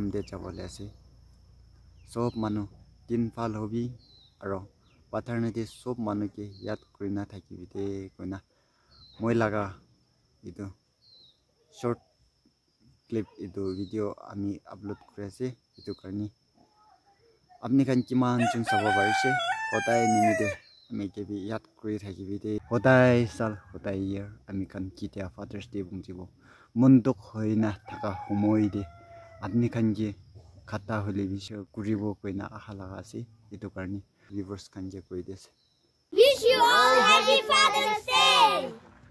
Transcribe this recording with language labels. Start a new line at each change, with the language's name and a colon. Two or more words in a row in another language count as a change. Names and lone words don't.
Naga Pidgin: de jabole ase sob manu tin phal hobi aro paternity sob manu ke yat kurina thakibi de koina moi laga etu
English: short clip
Naga Pidgin: etu video ami upload kuri ase etu karni apni kan kiman chun sabo parise hodai nimide ami ke bi yat kuri thakibi de hodai sal hodai year ami kan kitia Father's Day bungjibo mondok hoina thaka humoi de apni kan ge khata hole bisho kuribo koina aha laga ase etu karni viewers kan je koi dese
English: Wish you all Happy Father's Day!